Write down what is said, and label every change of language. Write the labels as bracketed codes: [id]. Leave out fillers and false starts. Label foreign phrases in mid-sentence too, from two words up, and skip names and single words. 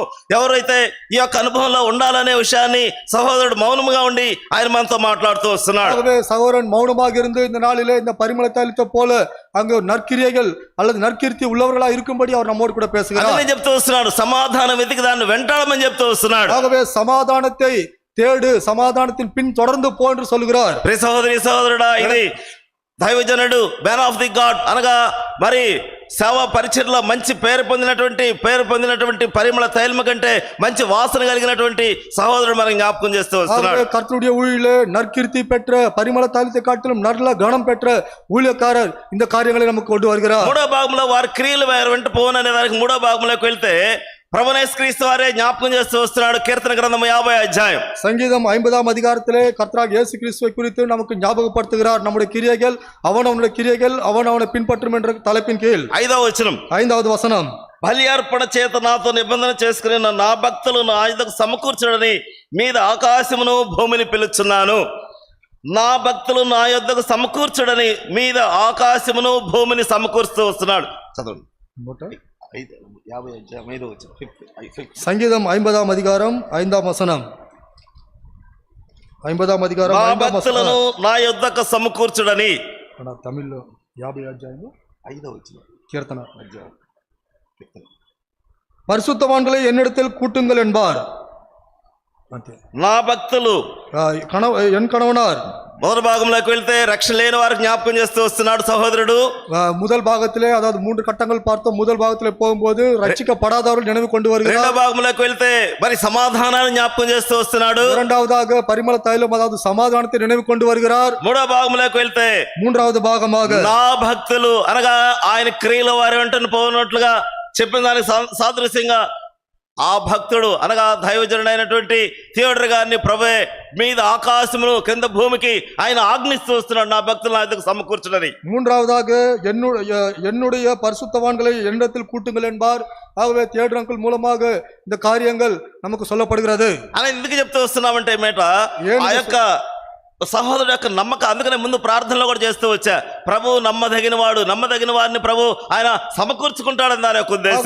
[te] ఎవరైతే ఈ యొక్క అనుభవంలో ఉండాలనే విషయాన్ని సహోదరుడు మౌనముగా ఉండి ఆయన మనతో మాట్లాడుతూ వస్తున్నాడు. [ta] ஆகவே சகோதரன் மௌனமாக இருந்து இந்த நாளிலே இந்த பரிமள தைலத்தை போல அங்கு நற்கிரியைகள் அல்லது நற்கீர்த்தி உள்ளவர்களா இருக்கும்படி அவர் நம்மோடு கூட பேசுகிறார். [te] అదే చెప్తూ వస్తున్నాడు, సమాధానం వెతికి దాన్ని వెంటాడమని చెప్తూ వస్తున్నాడు. [ta] ஆகவே சமாதானத்தை தேடு, சமாதானத்தின் பின் தொடர்ந்து போ என்று சொல்கிறார். [te] ప్రియ సహోదరి సహోదరుడా, ఇది దైవజనుడు [en] man of the god [te] అనగా మరి సేవా పరిచర్లో మంచి పేరు పొందినటువంటి పరిమళ తైలము కంటే మంచి వాసన కలిగినటువంటి సహోదరుడు మనం జ్ఞాపకం చేస్తూ వస్తున్నాడు. [ta] கர்த்தருடைய ஊழியிலே நற்கீர்த்தி பெற்ற பரிமள தைலத்தை காட்டிலும் நல்ல கணம் பெற்ற ஊழியக்காரர் இந்த காரியங்களை நமக்கு கொண்டு வருகிறார். [te] మూడో భాగంలో వారి క్రియలు వారి వెంట పోవననే దానికి మూడో భాగంలోకి వెళ్తే ప్రభువైన యేసుక్రీస్తు వారే జ్ఞాపకం చేస్తూ వస్తున్నాడు. కీర్తన గ్రంథం 50వ అధ్యాయం. [ta] சங்கீதம் 50ஆம் அதிகாரத்திலே கர்த்தராகிய இயேசு கிறிஸ்துவை குறித்து நமக்கு ஞாபகப்படுத்துகிறார். நம்முடைய கிரியைகள் அவனுடைய கிரியைகள் அவனை பின்பற்றும் என்ற தலைப்பின் கீழ் [te] 5వ వచనం. [ta] 5வது வசனம். [te] బలి అర్పణ చేత నాతో నిబంధన చేసుకుని నా భక్తులు నా యొద్దకు సమకూర్చడని మీద ఆకాశమును భూమిని పిలుచున్నాను. నా భక్తులు నా యొద్దకు సమకూర్చడని మీద ఆకాశమును భూమిని సమకూరుస్తూ వస్తున్నాడు. చదవండి. [ta] சங்கீதம் 50ஆம் அதிகாரம் 5ஆம் வசனம். 50ஆம் அதிகாரம் [te] నా [ta] 5ஆம் [te] భక్తులను [ta] வசனம். [te] నా యొద్దకు సమకూర్చుడని. தமிழ்లో 50 అధ్యాయము 5వ వచనం. [ta] கீர்த்தன பரிசுத்தவான்களை என்னிடத்தில் கூட்டுங்கள் என்பார். [te] నా భక్తులు [ta] என் கணவனார். [te] మొదటి భాగంలోకి వెళ్తే రక్షణ లేని వారికి జ్ఞాపకం చేస్తూ వస్తున్నాడు సహోదరుడు. [ta] முதல் பாகத்திலே அதாவது 3 கட்டங்கள் பார்த்தோம். முதல் பாகத்திலே போகும்போது ரட்சிக்கப்படாதவர்கள் நினைவு கொண்டு வருகிறார். [te] రెండో భాగంలోకి వెళ్తే మరి సమాధానాన్ని జ్ఞాపకం చేస్తూ వస్తున్నాడు. [ta] இரண்டாவதாக பரிமள தைலம் அதாவது சமாதானத்தை நினைவு கொண்டு வருகிறார். [te] మూడో భాగంలోకి వెళ్తే [ta] மூன்றாவது பாகமாக [te] నా భక్తులు అనగా ఆయన క్రియల వారి వెంటనే పోనట్లుగా చెప్పిన దానికి సాదృశ్యంగా ఆ భక్తుడు అనగా దైవజనుడైనటువంటి థియోడర్ గారిని ప్రభే మీద ఆకాశమును కింద భూమికి ఆయన ఆజ్ఞిస్తూ వస్తున్నాడు, నా భక్తులు నా దగ్గర సమకూర్చున్నది. [ta] மூன்றாவதாக என்னுடைய பரிசுத்தவான்களை என்னிடத்தில் கூட்டுங்கள் என்பார். ஆகவே தியோடர் மூலமாக இந்த காரியங்கள் நமக்கு சொல்லப்படுகிறது. [te] అని ఎందుకు చెప్తూ వస్తున్నామంటే మేట ఆ యొక్క సహోదరుడు యొక్క నమ్మకం, అందుకనే ముందు ప్రార్థనలో కూడా చేస్తూ వచ్చా, ప్రభు నమ్మదగిన వాడు, నమ్మదగిన వారిని ప్రభు ఆయన సమకూర్చుకుంటాడని దాని యొక్క ఉద్దేశం.